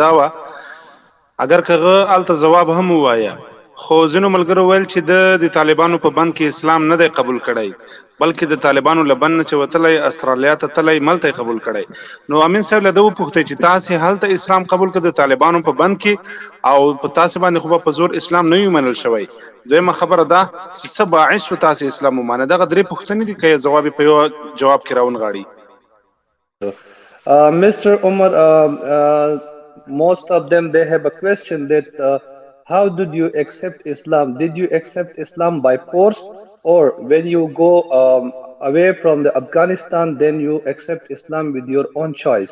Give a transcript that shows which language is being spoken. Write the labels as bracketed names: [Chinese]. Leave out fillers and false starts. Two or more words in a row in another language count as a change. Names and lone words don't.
[Pashto] دا وه اگر که هغه هلته ځواب هم ووایه خو ځینو ملګرو ویل چې د طالبانو په بند کې اسلام نه دی قبول کړی بلکې د طالبانو له بند نه چې وتلی استرالیا ته تلی ملته یې قبول کړی نو امین صاحب له ده وپوښتئ چې تاسې هلته اسلام قبول کړ د طالبانو په بند کې او په تاسې باندې خو به په زور اسلام نه وي منل شوی دویمه خبره دا چې څه باعث شو تاسې اسلام ومانه دغه درې پوښتنې دي که یې ځواب یې په یو جواب کې راونغاړي [English] Mr. Umar, most of them they have a question that how did you accept Islam? Did you accept Islam by force, or when you go away from the Afghanistan, then you accept Islam with your own choice?